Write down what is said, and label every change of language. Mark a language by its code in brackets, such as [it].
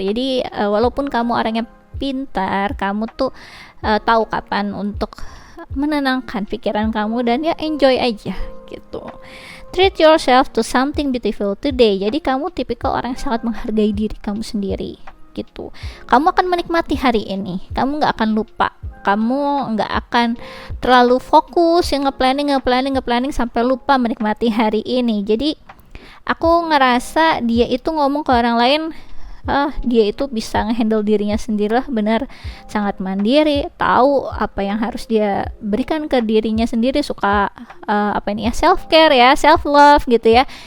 [id] Jadi walaupun kamu orangnya pintar, kamu tuh tahu kapan untuk menenangkan pikiran kamu dan ya enjoy aja gitu. [en] Treat yourself to something beautiful today. [id] Jadi kamu tipikal orang yang sangat menghargai diri kamu sendiri gitu. Kamu akan menikmati hari ini, kamu nggak akan lupa, kamu nggak akan terlalu fokus yang nge-planning sampai lupa menikmati hari ini. Jadi aku ngerasa dia itu ngomong ke orang lain, dia itu bisa ngehandle dirinya sendiri lah, benar, sangat mandiri, tahu apa yang harus dia berikan ke dirinya sendiri, suka apa ini ya, self care ya, self love gitu ya.